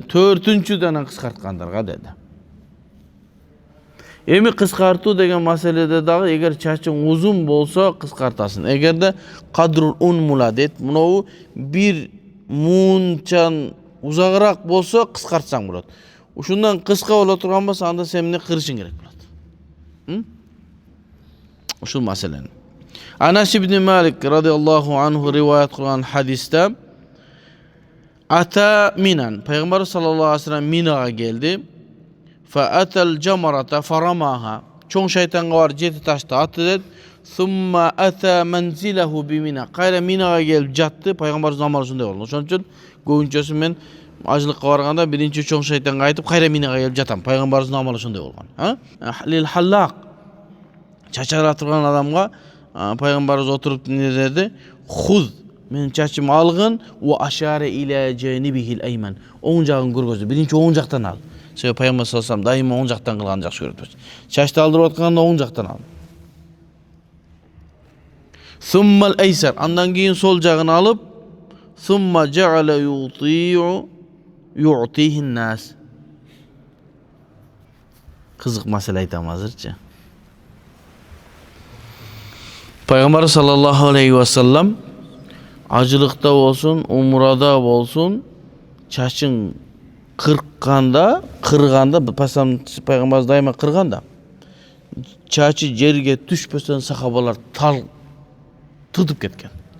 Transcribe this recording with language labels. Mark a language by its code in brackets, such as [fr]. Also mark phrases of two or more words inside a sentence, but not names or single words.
[ky] 4-үнчүдөн кыскарткандарга деди. Эми кыскартуу деген маселеде дагы эгер чачың узун болсо кыскартасың. Эгерде [ar] قدر الأنملة [ky] дейт, мынау бир муунчан узагыраак болсо кыскартсаң болот. Ушундан кыска боло турган болсо анда сен эмне кырышың керек болот. Ушул маселени. Анас ибн Малик [ar] رضي الله عنه [ky] риваят кылган хадисте ата Минан, пайгамбар [ar] صلى الله عليه وسلم [ky] Минага келди. [ar] فأتى الجمرة فرماها. [ky] Чоң шайтанга бар 7 ташты атты дед. [ar] ثم أتى منزله بمنى. [ky] Кайра Минага келип жатты. Пайгамбардын амалы ушундай болду. Ошон үчүн көбүнчөсү мен ажылыкка барганда биринчи чоң шайтанга айтып, кайра Минага келип жатам. Пайгамбардын амалы ушундай болгон. [ar] للحلاق. [ky] Чачара турган адамга пайгамбарыбыз отуруп не деди? [ar] Худ [ky] менин чачымды алгын [ar] وأشار إلى جانبه الأيمن. [ky] Оң жагын көргөздү. Биринчи оң жактан ал. Себеби пайгамбар [ar] صلى الله عليه وسلم [ky] дайыма оң жактан кылганды жакшы көрөт. Чачты алдырып атканда оң жактан ал. [ar] ثم الأيسر, [ky] андан кийин сол жагын алып, [ar] ثم جعل يعطيه الناس. [ky] Кызык маселе айтам азырчы. Пайгамбар [ar] صلى الله عليه وسلم [ky] ажылыкта болсун, умрада болсун, чачың кырганда, пайгамбарыбыз дайыма кырганда, чачы жерге түшпөстөн сахабалар тал тутуп кеткен.